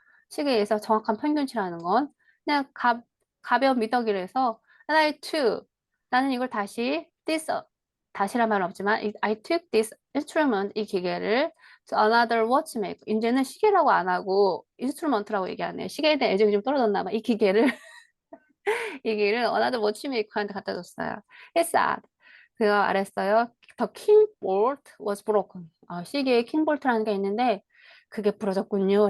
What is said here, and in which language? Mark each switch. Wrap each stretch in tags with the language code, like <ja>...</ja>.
<ko>시계에서 정확한 평균치라는 건 그냥 가벼운 미덕이라서</ko> <en>and I took,</en> <ko>나는 이걸 다시란 말은 없지만</ko> <en>I took this instrument,</en> <ko>이 기계를</ko> <en>to another watchmaker.</en> <ko>이제는 시계라고 안 하고 인스트루먼트라고 얘기하네요. 시계에 대한 애정이 좀 떨어졌나 봐. 이 기계를 얘기를 어나더 워치메이커한테 갖다 줬어요.</ko> <en>He said,</en> <ko>그가 말했어요.</ko> <en>The king bolt was broken.</en> <ko>시계에 king bolt라는 게 있는데 그게 부러졌군요.</ko>